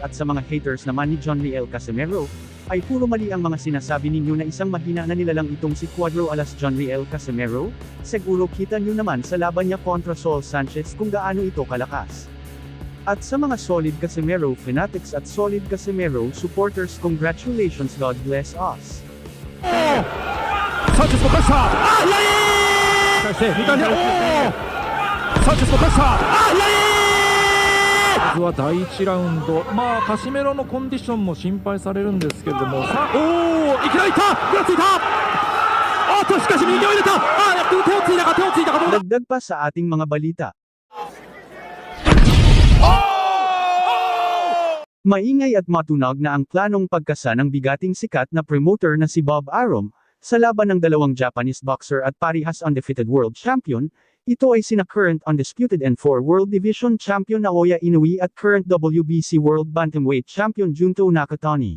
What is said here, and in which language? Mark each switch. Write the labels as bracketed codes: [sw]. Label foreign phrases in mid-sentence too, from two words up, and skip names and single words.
[tl] At sa mga haters naman ni John Riel Casimero, ay puro mali ang mga sinasabi ninyo na isang mahina na nilalang itong si Cuadro Alas John Riel Casimero. Siguro kita nyo naman sa laban niya kontra Saul Sanchez kung gaano ito kalakas. At sa mga [en] solid Casimero fanatics at solid Casimero supporters, congratulations, God bless us. [ja] サンチェスのプレッシャー、返して2回目、サンチェスのプレッシャー、まずは第1ラウンド、カシメロのコンディションも心配されるんですけれども、さあ、いきなりいった、ぐらついた、しかし右を入れた、手をついたか、どうだ。 [tl] Dagdag pa sa ating mga balita. Maingay at matunog na ang planong pagkasa ng bigating sikat na promoter na si Bob Arum, sa laban ng dalawang [en] Japanese boxer [tl] at parihas [en] undefeated world champion. [tl] Ito ay sina [en] current undisputed N4 World Division Champion [tl] Naoya Inoue at [en] current WBC World Bantamweight Champion [tl] Junto Nakatani.